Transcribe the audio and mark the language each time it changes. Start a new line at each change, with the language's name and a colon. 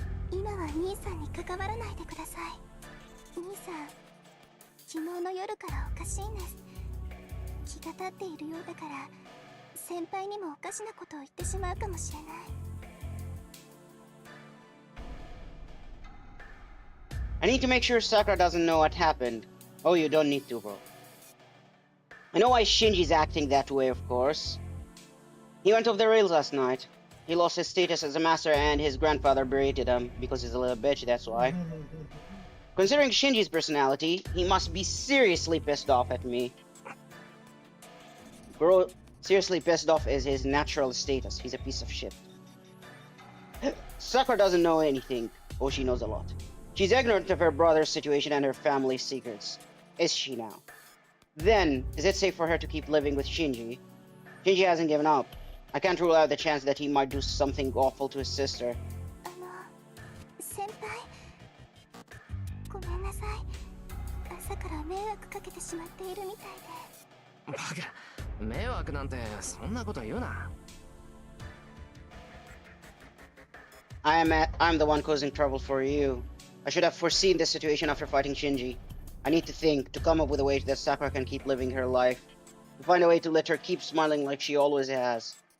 Japanese: 今は兄さんに関わらないでください。兄さん、昨日の夜からおかしいんです。気が立っているようだから、先輩にもおかしなことを言ってしまうかもしれない。
English: I need to make sure Sakura doesn't know what happened. Oh, you don't need to, bro. I know why Shinji's acting that way, of course. He went off the rails last night. He lost his status as a master and his grandfather berated him because he's a little bitch, that's why. Considering Shinji's personality, he must be seriously pissed off at me. Bro, seriously pissed off is his natural status. He's a piece of shit. Sakura doesn't know anything. Oh, she knows a lot. She's ignorant of her brother's situation and her family's secrets. Is she now? Then, is it safe for her to keep living with Shinji? Shinji hasn't given up. I can't rule out the chance that he might do something awful to his sister.
Japanese: 先輩、ごめんなさい。朝から迷惑かけてしまっているみたいで。バカ、迷惑なんてそんなこと言うな。
English: I'm the one causing trouble for you. I should have foreseen this situation after fighting Shinji. I need to think, to come up with a way that Sakura can keep living her life. To find a way to let her keep smiling like she always has.